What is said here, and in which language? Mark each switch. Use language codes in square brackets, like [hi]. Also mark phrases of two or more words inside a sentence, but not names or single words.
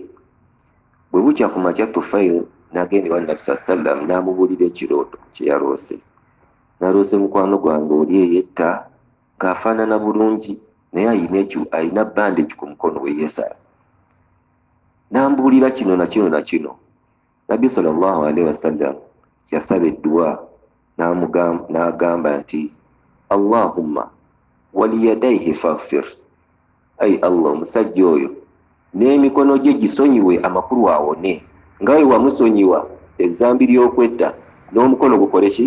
[lg] Bwe bukya ku makya Tufaili n'agenda ewa Nabi sallam n'amubuulira ekirooto kye yaloose. Naloose mukwano gwange oli eyetta ng'afaanana bulungi, naye ayina bandage ku mukono we yeesala. N'ambuulira kino na kino. Nabbi [ar] صلى الله عليه وسلم [lg] yasaba edduwa n'agamba nti [ar] اللهم وليديه فاغفر, [lg] ayi Allah, omusajja oyo n'emikono gye gisonyiwe amakulu awone, nga we wamusonyiwa ezzambi ly'okwetta n'omukono gukole ki?